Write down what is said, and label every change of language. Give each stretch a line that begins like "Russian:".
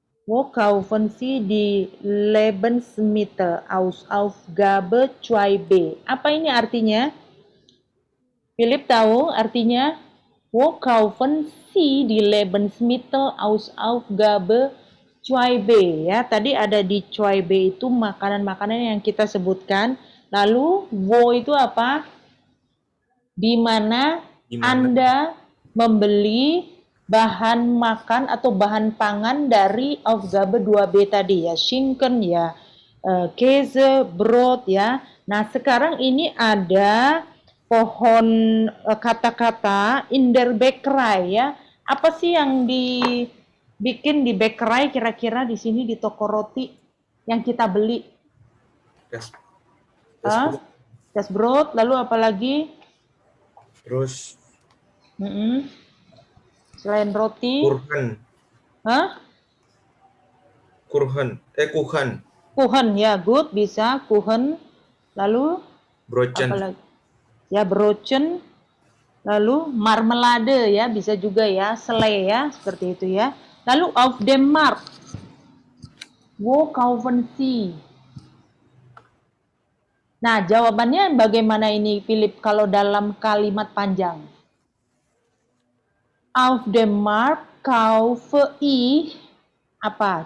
German: Wo kaufen Sie die Lebensmittel aus Aufgabe 2B.
Indonesian: Apa ini artinya? Philip tahu artinya?
German: Wo kaufen Sie die Lebensmittel aus Aufgabe 2B ya.
Indonesian: Tadi ada di 2B itu makanan-makanan yang kita sebutkan. Lalu wo itu apa? Di mana Anda membeli bahan makan atau bahan pangan dari Aufgabe 2B tadi ya.
German: Schinken ya, Käse, Brot ya.
Indonesian: Nah, sekarang ini ada pohon kata-kata
German: in der Bäckerei
Indonesian: ya. Apa sih yang dibikin di bakery kira-kira di sini di toko roti yang kita beli?
German: Das, Hah? Brot. Das Brot,
Indonesian: lalu apa lagi? Terus Selain roti, Kurhan. hah?
German: Kuchen.
Indonesian: Kuchen ya, good bisa kuchen. Lalu apa
German: Brochen.
Indonesian: lagi? Ya brochen. Lalu marmelade ya, bisa juga ya, selai ya, seperti itu ya.
German: Lalu auf dem Markt, wo kaufen Sie?
Indonesian: Nah, jawabannya bagaimana ini, Philip, kalau dalam kalimat panjang?
German: Auf dem Markt kaufe ich
Indonesian: apa?